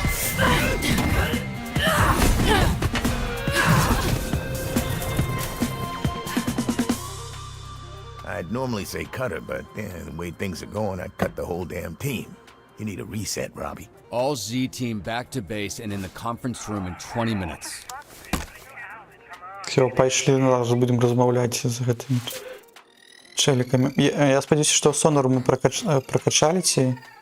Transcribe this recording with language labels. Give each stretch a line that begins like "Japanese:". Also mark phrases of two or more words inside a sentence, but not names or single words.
English: I'd normally say cut her, but the way things are going, I'd cut the whole damn team. You need a reset, Robbie. All Z team back to base and in the conference room in 20 minutes.
Belarusian: Все, пайшлі, зараз будем размаўляць з гэтымі чэлікамі. Я спадзяюся, што Сонару мы прокачали ці...